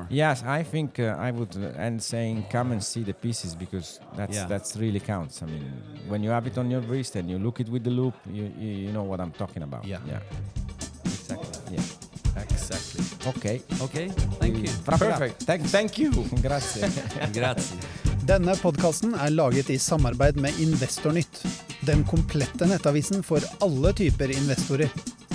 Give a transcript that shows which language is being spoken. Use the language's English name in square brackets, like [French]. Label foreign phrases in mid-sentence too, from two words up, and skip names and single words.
[English] Yes, I think I would end saying, come and see the pieces, because that's really counts. I mean, when you have it on your wrist and you look it with the loop, you know what I'm talking about. Yeah. Exactly. Yeah. Exactly. Okay. Okay. Thank you. Perfect. Thank you. Grazie. Grazie. [Norwegian] Denne podcasten laget I samarbeid med Investornytt, den komplette nettavisen for alle typer investorer.